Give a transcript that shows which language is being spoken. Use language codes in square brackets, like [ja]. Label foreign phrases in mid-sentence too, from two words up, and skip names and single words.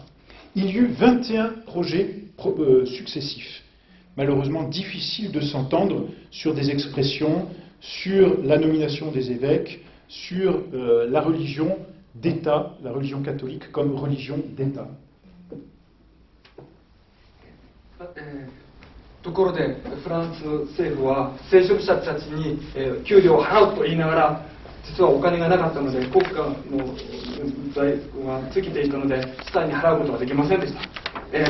[fr] Il y eut 21 projets successifs. Malheureusement difficile de s'entendre sur des expressions, sur la nomination des évêques, sur la religion d'État, la religion catholique comme religion d'État. [ja] ところでフランス政府は聖職者たちに給料を払うと言いながら実はお金がなかったので国家の財が尽きていたので司祭に払うことができませんでした。